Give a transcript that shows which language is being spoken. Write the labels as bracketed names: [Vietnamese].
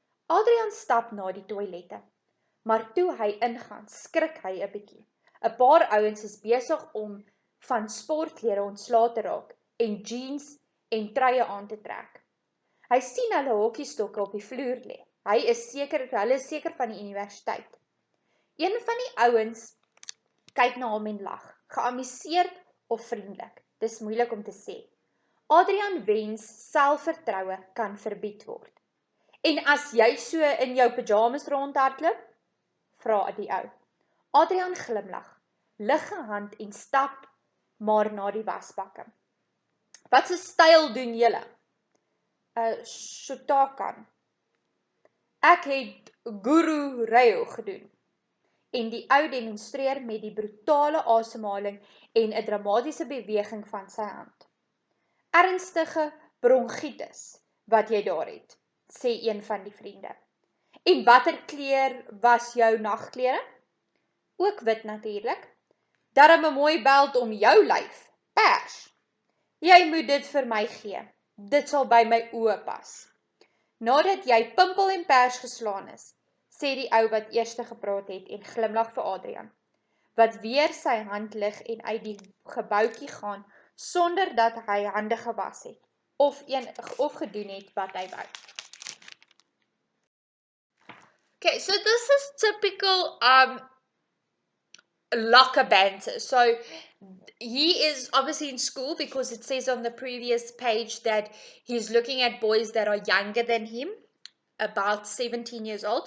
[Afrikaans] Adrian stap na die toilette, maar toe hy ingaan, skrik hy 'n bietjie. 'n Paar ouens is besig om van sportklere ontslae te raak en jeans en truie aan te trek. Hy sien hulle hokkiestokke op die vloer lê. Hulle is seker van die universiteit. Een van die ouens kyk na hom en lag, geamuseerd of vriendelik. Dis moeilik om te sê. Adrian wens selfvertroue kan verbied word. En as jy so in jou pyjamas rondhardloop? Vra die ou. Adrian glimlag, lig 'n hand en stap maar na die wasbakke. Wat se styl doen julle? Shotokan. Ek het Guru Reo gedoen. En die ou demonstreer met die brutale asemhaling en 'n dramatiese beweging van sy hand. Ernstige bronkietis wat jy daar het, sê een van die vriende. En watter kleur was jou nagklere? Ook wit natuurlik. Darm 'n mooi beld om jou lyf, pers. Jy moet dit vir my gee. Dit sal by my oë pas. Nadat jy pimpel en pers geslaan is, sê die ou wat eerste gepraat het en glimlag vir Adrian, wat weer sy hand lig en uit die gebouetjie gaan sonder dat hy hande gewas het of gedoen het wat hy wou. [English] Okay, so this is typical locker banter. So he is obviously in school because it says on the previous page that he's looking at boys that are younger than him, about 17 years old.